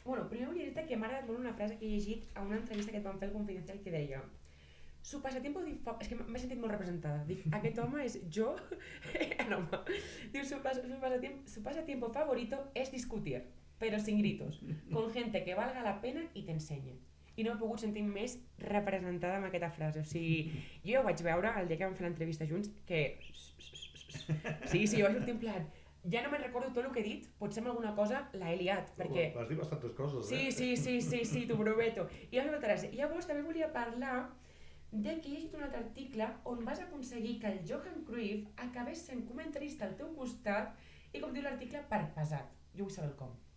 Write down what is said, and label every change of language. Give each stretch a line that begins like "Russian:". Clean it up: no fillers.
Catalan: primer volia dir-te que m'ha agradat molt una frase que he llegit a una entrevista que et van fer al Confidencial que deia
Spanish: su pasatiempo...
Catalan: És que m'he sentit molt representada. Dic, aquest home és jo...
Spanish: No, diu, su pasatiempo favorito es discutir, pero sin gritos, con gente que valga la pena y te enseñe.
Catalan: I no he pogut sentir més representada amb aquesta frase. O sigui, jo ja ho vaig veure el dia que vam fer l'entrevista junts, que... Sí, jo vaig sortir en plan... Ja no me'n recordo tot el que he dit, potser amb alguna cosa l'he liat, perquè... Vas dir bastantes coses, Sí, t'ho prometo. I llavors també volia parlar de que he llegit un altre article on vas aconseguir que el Johan Cruyff acabés sent comentarista al teu costat i, com diu l'article, per pesat. Jo vull saber el com.